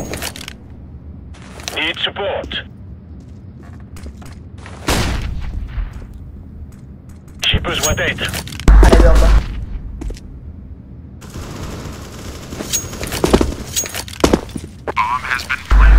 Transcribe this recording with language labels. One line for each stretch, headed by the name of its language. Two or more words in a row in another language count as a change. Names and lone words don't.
English: Need support.
French: J'ai besoin d'aide.
Hindi: हाईवे ऊपर
English: Bomb has been planted.